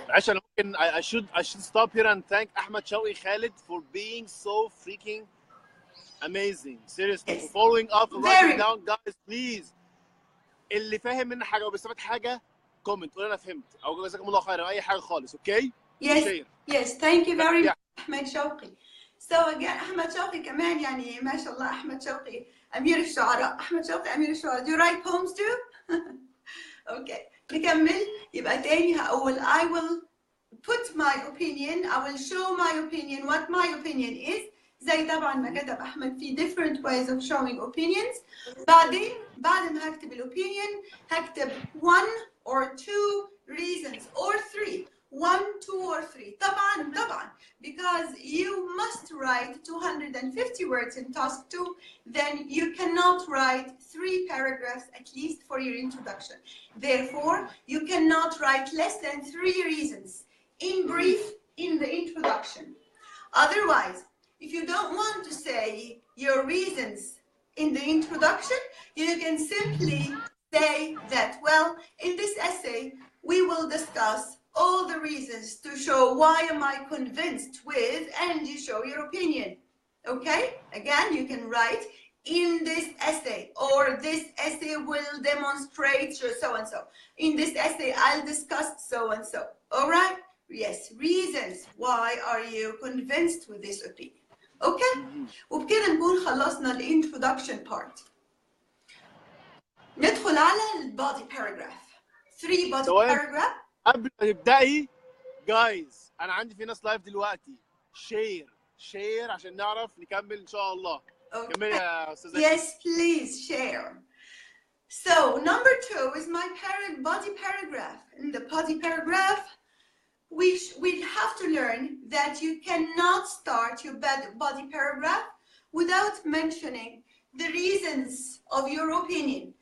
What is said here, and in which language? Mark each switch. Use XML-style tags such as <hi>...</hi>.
<ar>عشان ممكن</ar> <en>I should stop here and thank Ahmed Shawqi Khalid for being so freaking amazing. Seriously, yes. for following up, for writing down, guys, please.</en> <ar>اللي فاهم مننا حاجه وبيستفاد حاجه كومنت قول انا فهمت او جزاكم الله خير اي حاجه خالص. اوكي</ar> <en>yes thank you very much احمد شوقي. So again</en> <ar>احمد شوقي كمان يعني ما شاء الله احمد شوقي امير الشعراء.</ar> <en>احمد شوقي</en> <ar>امير الشعراء.</ar> <en>Do you write poems too? Okay,</en> <ar>نكمل. يبقى تاني هقول</ar> <en>I will put my opinion, I will show my opinion, what my opinion is.</en> <ar>زي طبعا ما كتب احمد في</ar> <en>different ways of showing opinions.</en> <ar>بعدين بعد ما هكتب الopinion هكتب</ar> <en>1 or 2 reasons or 3. 1, 2 or 3.</en> <ar>طبعا</ar> <en>because you must write 250 words in task 2, then you cannot write 3 paragraphs at least for your introduction. Therefore, you cannot write less than 3 reasons in brief in the introduction. Otherwise, if you don't want to say your reasons in the introduction, you can simply say that, well, in this essay, we will discuss all the reasons to show why am I convinced with, and you show your opinion. Okay? Again, you can write in this essay, or this essay will demonstrate so and so. In this essay, I'll discuss so and so. All right? Yes, reasons. Why are you convinced with this opinion?</en> <ar>اوكي وبكده نكون خلصنا الانترودكشن بارت. ندخل على البادي باراجراف. 3 بادي باراجراف. قبل ما تبداي جايز انا عندي في ناس لايف دلوقتي شير عشان نعرف نكمل ان شاء الله. كملي يا استاذه.</ar> <en>Yes, please share. So number 2 is my body paragraph. In the body paragraph we have to learn that you cannot start your body paragraph without mentioning the reasons of your opinion</en>